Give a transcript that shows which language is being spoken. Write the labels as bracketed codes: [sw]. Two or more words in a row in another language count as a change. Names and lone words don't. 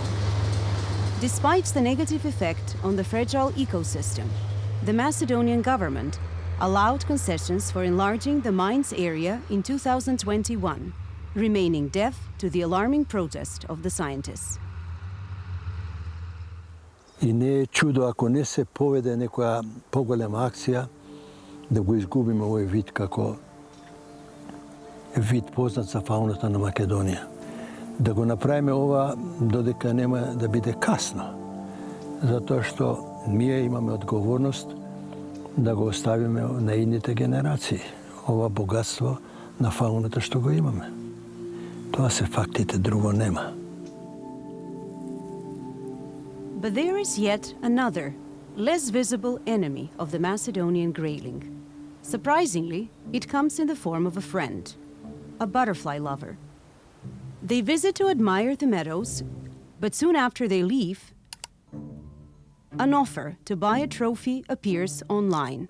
[en] Despite the negative effect on the fragile ecosystem, the Macedonian government allowed concessions for enlarging the mine's area in 2021, remaining deaf to the alarming protest of the scientists. [mk] I не е чудо ако не се поведе некоја поголема акција да го изгубиме овој вид како вид познат за фауната на Македонија. Да го направиме ова додека нема да биде касно. Затоа што ние имаме одговорност да го оставиме на идните генерации. Ова богатство на фауната што го имаме. Тоа се фактите, друго нема. [en] But there is yet another, less visible enemy of the Macedonian grayling. Surprisingly, it comes in the form of a friend, a butterfly lover. They visit to admire the meadows, but soon after they leave, an offer to buy a trophy appears online.